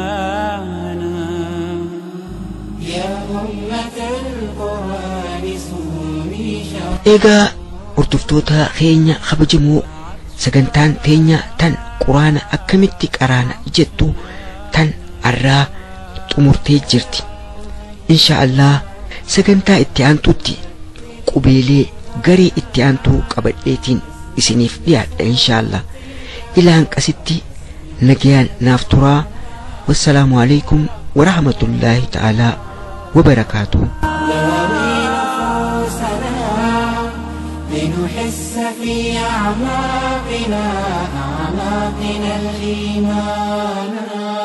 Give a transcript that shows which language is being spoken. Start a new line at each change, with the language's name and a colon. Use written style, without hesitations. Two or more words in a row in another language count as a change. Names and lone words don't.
Oromo: Egaa hordoftoota keenya kabajamoo sagantaan teenya tan quraana akkamitti qaraana jettu tan arraa xumurtee jirti.
Arabic: إن شاء الله
Oromo: sagantaa itti aantutti qubeelee garii itti aantuu qabadheetiin isiniif dhiyaadha
Arabic: إن شاء الله.
Oromo: Ilaan qasitti nagayaan naaf turaa.
Arabic: والسلام عليكم ورحمة الله تعالى وبركاته. لنحس في أعماقنا الإيمان.